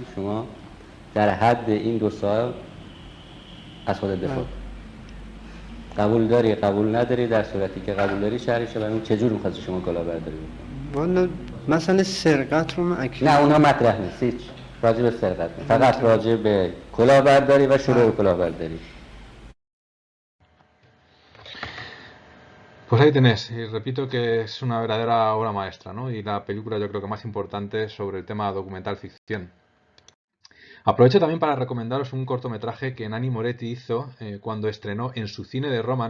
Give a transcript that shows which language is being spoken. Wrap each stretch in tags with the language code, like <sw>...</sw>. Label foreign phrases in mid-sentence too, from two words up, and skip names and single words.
<fa>شما در حد این 2 سال از خودت دفاع قبول داری قبول نداری؟ در صورتی که قبول داری شهرشه برای اون چجور می‌خواستی شما کلاهبرداری بکنی؟ والا مثلا سرقت رو من نه اونا مطرح نیست، هیچ راجع به سرقت نیست. فقط راجع به کلاهبرداری و شروع کلاهبرداری.</fa> <es>Pues ahí tenés, y repito que es una verdadera obra maestra, ¿no? Y la película yo creo que más importante sobre el tema documental ficción. Aprovecho también para recomendaros un cortometraje que Nanni Moretti hizo cuando estrenó en su cine de Roma.</es>